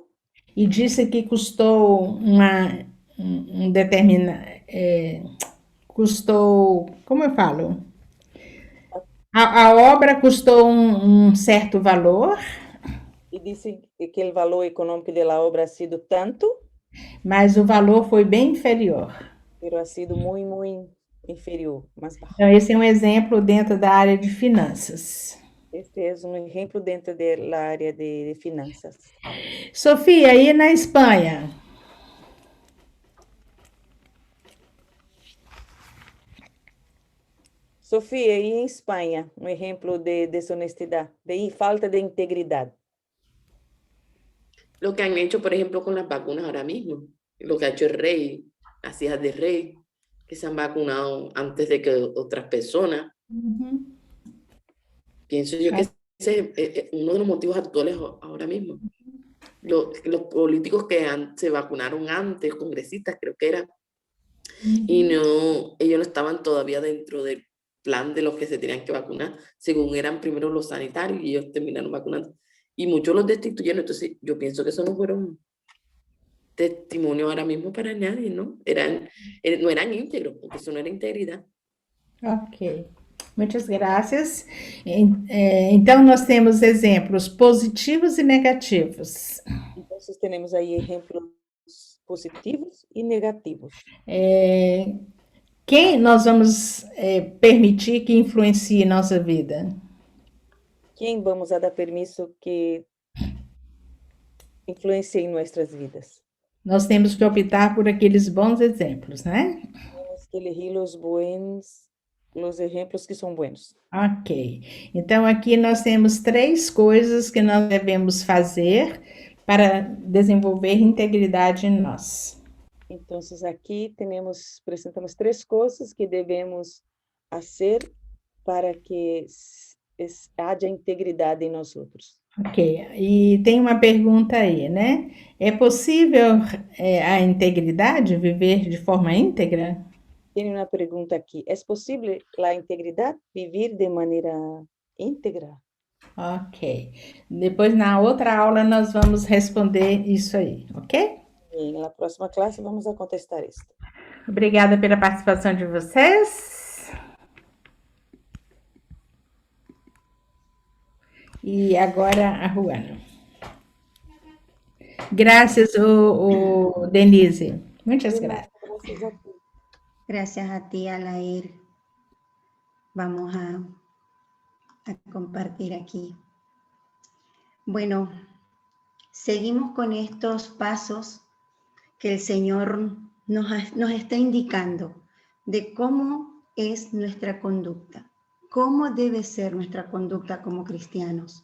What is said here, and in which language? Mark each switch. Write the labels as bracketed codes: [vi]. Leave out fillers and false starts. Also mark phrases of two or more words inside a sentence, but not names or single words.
[pt] E disse que custou custou, como eu falo? A obra custou um certo valor. E disse que o valor econômico da obra [es] ha sido tanto. [pt] Mas o valor foi bem inferior. [es] Pero ha sido [pt] muito inferior, mais baixo. Então, esse é um exemplo dentro da área de finanças. Este é um exemplo dentro da área de finanças. Sofia, aí na Espanha? Sofia, e em Espanha, um exemplo de desonestidade, de falta de integridade. [es] Lo que han hecho, por ejemplo, con las vacunas ahora mismo, lo que ha hecho el rey, las hijas del rey, que se han vacunado antes de que otras personas. Pienso yo que ese es uno de los motivos actuales ahora mismo. Los políticos que se vacunaron antes, congresistas creo que eran, y ellos no estaban todavía dentro del plan de los que se tenían que vacunar, según eran primero los sanitarios y ellos terminaron vacunando. Y muchos los destituyeron, entonces yo pienso que eso no fueron testimonio ahora mismo para nadie, ¿no? No eran íntegros, porque eso no era integridad. [pt] Ok. Muitas graças. Então, nós temos exemplos positivos e negativos. [es] Entonces tenemos ahí ejemplos positivos y negativos. [pt] Quem nós vamos permitir que influencie nossa vida? [es] ¿Quién vamos a dar permiso que influencie en nuestras vidas? [pt] Nós temos que optar por aqueles bons exemplos, né? [es] Tenemos que elegir los ejemplos que son buenos. Ok. [pt] Então, aqui nós temos 3 coisas que nós devemos fazer para desenvolver integridade em nós. [es] Entonces aquí presentamos 3 cosas que debemos hacer para que haya [pt] integridade em nós outros. Ok. E tem uma pergunta aí, né? É possível a integridade, viver de forma íntegra? Tem uma pergunta aqui. É possível a integridade, viver de maneira íntegra? Ok. Depois, na outra aula, nós vamos responder isso aí, ok? E na próxima classe vamos a contestar isso. Obrigada pela participação de vocês. E agora a Juana. Graças, Denise. Muitas graças. [es] Gracias a ti, Alair. Vamos a compartir aquí. Bueno, seguimos con estos pasos que el Señor nos está indicando de cómo es nuestra conducta, cómo debe ser nuestra conducta como cristianos.